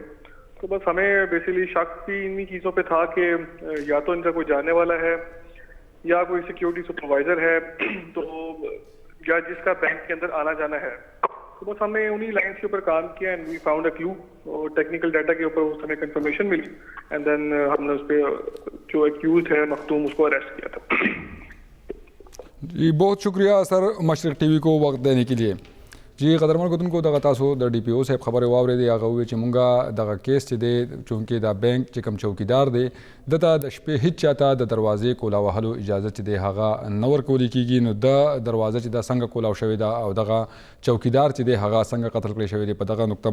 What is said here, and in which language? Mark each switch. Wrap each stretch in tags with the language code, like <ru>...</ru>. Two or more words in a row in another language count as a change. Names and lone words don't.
<hi>तो बस हमें बेसिकली शक भी इन्हीं चीज़ों पे था कि या तो इनका कोई जाने वाला है या कोई</hi> <en>security supervisor</en> <hi>है तो या जिसका बैंक के अंदर आना जाना है। तो बस हमने उन्हीं लाइन्स के ऊपर काम किया</hi> <en>and we found a clue</en> <hi>और</hi> <en>technical data</en> <hi>के ऊपर उस समय कंफर्मेशन मिली</hi> <en>and then</en> <hi>हमने उस पर जो एक्यूज है मखदूम उसको अरेस्ट किया था। जी बहुत शुक्रिया सर मशरक टीवी को वक्त देने के लिए।</hi> <ps>جی قدرمن کوونکو دغه تاسو د ډي پی او صاحب خبره واورېدې هغه وویل چې مونږه دغه کیس چې دی چونکې دا بینک چې کوم چوکیدار دی دته د شپې هیڅ چاته د دروازې کولا وهلو اجازه چې دی هغه نه ورکولی کېږي نو د دروازه چې دا څنګه کولاو شوې ده او دغه چوکیدار چې دی هغه څنګه قتل کړی شوی دی په دغه نقطه</ps>